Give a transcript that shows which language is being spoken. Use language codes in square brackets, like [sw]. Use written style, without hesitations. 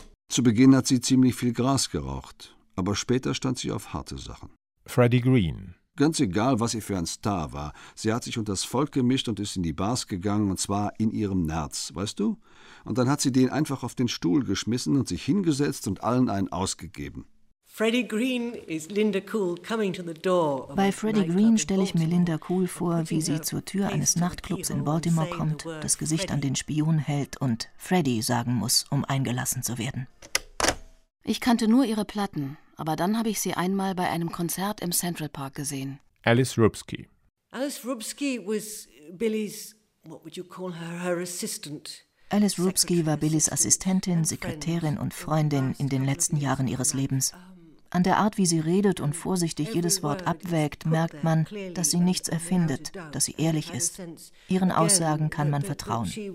[de] Zu Beginn hat sie ziemlich viel Gras geraucht, aber später stand sie auf harte Sachen. Freddie Green. Ganz egal, was sie für ein Star war, sie hat sich unter das Volk gemischt und ist in die Bars gegangen, und zwar in ihrem Nerz, weißt du? Und dann hat sie den einfach auf den Stuhl geschmissen und sich hingesetzt und allen einen ausgegeben. [en] Freddie Green is Linda Kuhl coming to the door. [de] Bei Freddie Green stelle ich mir Linda Kuhl vor, wie sie zur Tür eines Nachtclubs in Baltimore kommt, das Gesicht an den Spion hält und Freddie sagen muss, um eingelassen zu werden. Ich kannte nur ihre Platten. Aber dann habe ich sie einmal bei einem Konzert im Central Park gesehen. Alice Rubsky. [en] Alice Rubsky was Billie's, what would you call her, her assistant. [de] Alice Rubsky war Billie's Assistentin, Sekretärin und Freundin in den letzten Jahren ihres Lebens. An der Art, wie sie redet und vorsichtig jedes Wort abwägt, merkt man, dass sie nichts erfindet, dass sie ehrlich ist. Ihren Aussagen kann man vertrauen.